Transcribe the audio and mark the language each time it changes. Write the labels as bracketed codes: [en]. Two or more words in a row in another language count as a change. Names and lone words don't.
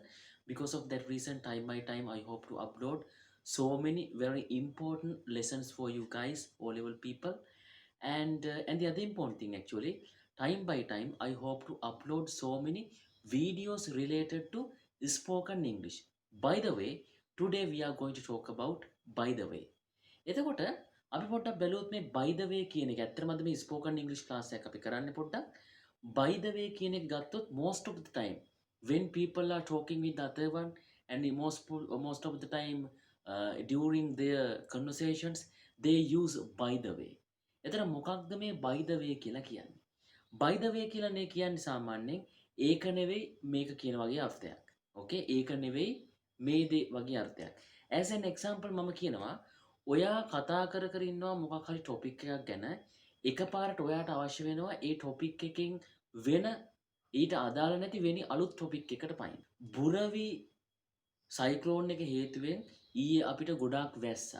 [en] Because of that reason, time by time, I hope to upload so many very important lessons for you guys, O-level people. And the other important thing, actually, time by time, I hope to upload so many videos related to spoken English. By the way, today we are going to talk about by the way. [si] එතකොට අපි පොඩ්ඩක් බැලුවොත් මේ [en] by the way [si] කියන එක ඇත්තටම අද මේ [en] spoken English class [si] එකක් අපි කරන්නේ පොඩ්ඩක් [en] by the way [si] කියන එක ගත්තොත් [en] most of the time when people are talking with the other one and most of the time during their conversations they use by the way. [si] එතන මොකක්ද මේ [en] by the way [si] කියලා කියන්නේ? [en] by the way [si] කියලා නේ කියන්නේ සාමාන්‍යයෙන් ඒක නෙවෙයි මේක කියන වගේ අර්ථයක්. okay ඒක නෙවෙයි මේ දේ වගේ අර්ථයක්. [en] as an example [si] මම කියනවා ඔයා කතා කර කර ඉන්නවා මොකක් හරි ටොපික් එකක් ගැන එකපාරට ඔයාට අවශ්‍ය වෙනවා ඒ ටොපික් එකකින් වෙන ඊට අදාළ නැති වෙනි අලුත් ටොපික් එකකට පයින්. බුරවි සයික්ලෝන් එක හේතුවෙන් ඊයේ අපිට ගොඩාක් වැස්සා.